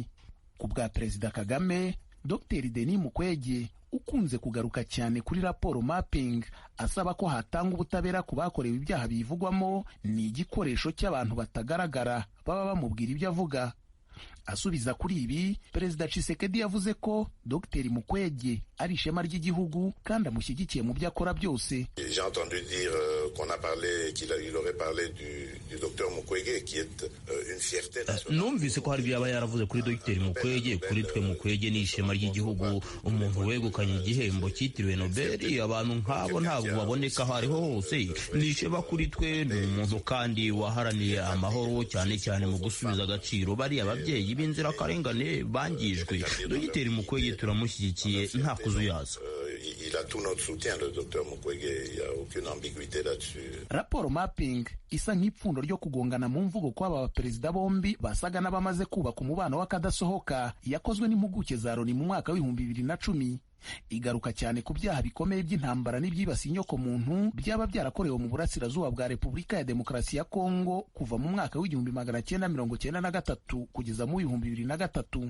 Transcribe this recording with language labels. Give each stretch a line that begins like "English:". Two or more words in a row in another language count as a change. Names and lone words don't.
Kinyarwanda: Ku bwa Perezida Kagame, Dr Denis Mukwege ukunze kugaruka cyane kuri raporo mapping asaba ko hatanga ubutabera ku bakorewe ibyaha bivugwamo, ni igikoresho cy'abantu batagaragara baba bamubwira ibyo avuga. Asubiza kuri ibi, Perezida Tshisekedi yavuze ko Dr Mukwege ari ishema ry'igihugu kandi amushyigikiye mu byo akora byose.
French: J'ai entendu dire qu'on a parlé qu'il aurait parlé du Dr Mukwege qui est une fierté nationale.
Kinyarwanda: Numvise ko hari ibyo yaba yaravuze kuri Dr Mukwege. Kuri twe Mukwege ni ishema ry'igihugu, umuntu wegukanye igihembo cyitiriwe Nobel. Abantu nk'abo ntabwo baboneka aho ariho hose. Ni ishema kuri twe, ni umuntu kandi waharaniye amahoro cyane cyane mu gusubiza agaciro bari ababyeyi b'inzirakarengane bangijwe. Dr Mukwege turamushyigikiye nta kuzuyaza.
French: Il a tout notre soutien, le Dr Mukwege, il n'y a aucune ambiguïté là-dessus.
Kinyarwanda: Raporo mapping isa nk'ipfundo ryo kugongana mu mvugo kw'aba baperezida bombi basaga n'abamaze kubaka umubano w'akadasohoka, yakozwe n'impuguke za Loni mu mwaka w'2010. Igaruka cyane ku byaha bikomeye by'intambara n'ibyibasiye inyokomuntu byaba byarakorewe mu burasirazuba bwa Repubulika ya Demokarasi ya Kongo kuva mu mwaka w'1993 kugeza mu 2003.